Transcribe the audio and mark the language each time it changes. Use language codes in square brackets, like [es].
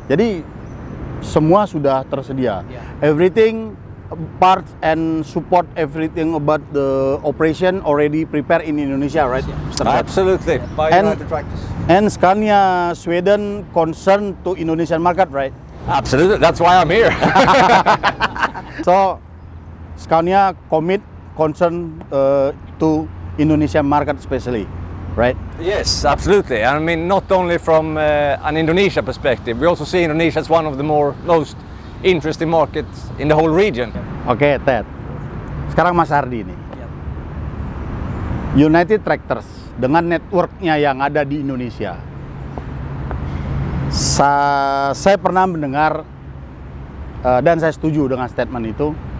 [id] Jadi semua sudah tersedia. [en] Everything, parts and support, everything about the operation already prepared in Indonesia, right? Absolutely. By United Tractors. And Scania Sweden concerned to Indonesian market, right? Absolutely. That's why I'm here. So Scania concern to Indonesian market especially, right? Yes, absolutely. I mean, not only from an Indonesia perspective, we also see Indonesia as one of the most interesting markets in the whole region. [id] Oke, Ted. Sekarang Mas Hardi nih. United Tractors dengan networknya yang ada di Indonesia. Saya pernah mendengar dan saya setuju dengan statement itu.